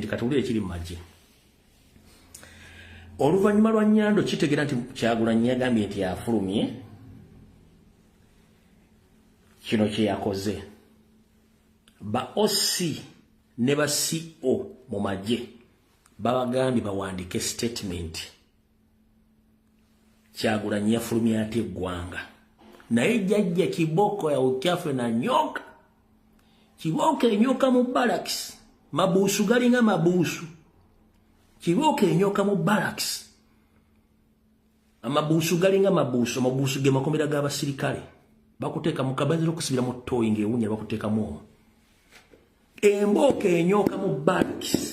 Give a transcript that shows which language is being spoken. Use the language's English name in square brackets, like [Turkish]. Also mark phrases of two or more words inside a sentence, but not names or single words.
[Ganda] Kati ulire ekiri mu magye. Oluvannyuma lwa Nyando kitegera nti Kyagulanyi yagambye nti afulumye kino kye yakoze. Ba OC ne ba CO mu magye babagambye bawandike statement Kyagulanyi yafulumya ate eggwanga naye jjajja [Swahili] kiboko ya uchafu na nyoka. [Ganda] Kiboko enyoka mu barracks mabuusu galinga mabuusu. Kiboko enyoka mu barracks amabuusu galinga mabuusu. Amabuusu ge makomera g'abasirikale bakuteeka mu kabaziro okusibira mu ttooyi ng'ewunya bakuteeka mu emboka enyoka mu barracks.